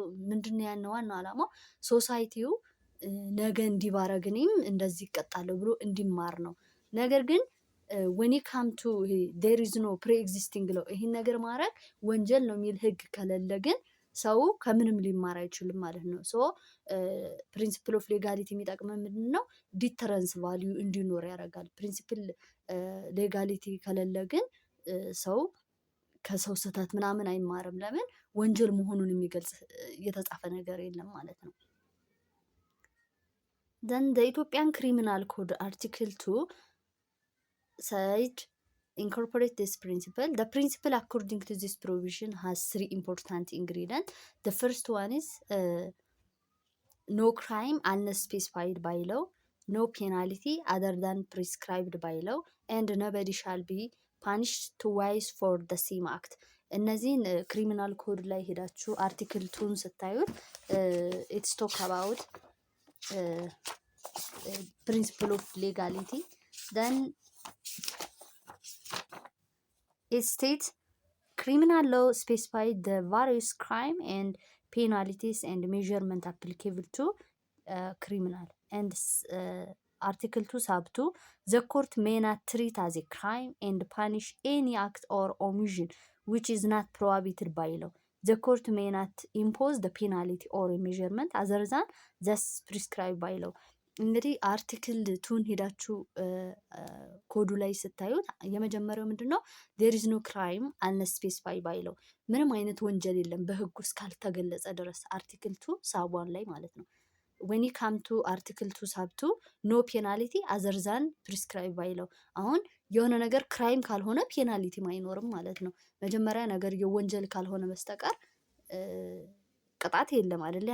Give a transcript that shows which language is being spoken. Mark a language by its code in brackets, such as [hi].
[am] ምንድነው ያን ዋናው ዓላማው ሶሳይቲው ነገ እንዲባረግ እኔም እንደዚህ ይቀጣለሁ ብሎ እንዲማር ነው። ነገር ግን [en] when it come to there is no pre-existing law [am] ይሄን ነገር ማድረግ ወንጀል ነው የሚል ህግ ከሌለ ግን ሰው ከምንም ሊማር አይችልም ማለት ነው። ሶ ፕሪንሲፕል ኦፍ ሌጋሊቲ የሚጠቅመ ምንድን ነው? ዲተረንስ ቫሊዩ እንዲኖር ያደርጋል። ፕሪንሲፕል ሌጋሊቲ ከሌለ ግን ሰው ከሰው ስህተት ምናምን አይማርም። ለምን? ወንጀል መሆኑን የሚገልጽ የተጻፈ ነገር የለም ማለት ነው። [en] then the Ethiopian Criminal Code Article 2 said incorporate this principle. The principle according to this provision has 3 important ingredients. The first one is no crime unless specified by law, no penalty other than prescribed by law, and nobody shall be punished twice for the same act. [am] እነዚህን ክሪሚናል ኮድ ላይ ሄዳችሁ አርቲክል 2ን ስታዩት [en] ኢትስ ቶክ አባውት [am] principle of legality. [en] Then it states criminal law specified the various crime and penalties and measurement applicable to criminal. And Article 2 sub 2, the court may not treat as a crime and punish any act or omission which is not prohibited by law. The court may not impose the penalty or a measurement other than thus prescribed by law. [am] እንግዲህ አርቲክል 2ን ሄዳችሁ ኮዱ ላይ ስታዩት የመጀመሪያው ምንድነው? [en] there is no crime unless specified by law። [am] ምንም አይነት ወንጀል የለም በህጉ እስካልተገለጸ ድረስ አርቲክል 2 ሳብ 1 ላይ ማለት ነው። [en] when you come to article 2 sub 2 no penalty other than prescribed by law። [am] አሁን የሆነ ነገር ክራይም ካልሆነ ፔናሊቲም አይኖርም ማለት ነው። መጀመሪያ ነገር የወንጀል ካልሆነ በስተቀር ቅጣት የለም አይደል?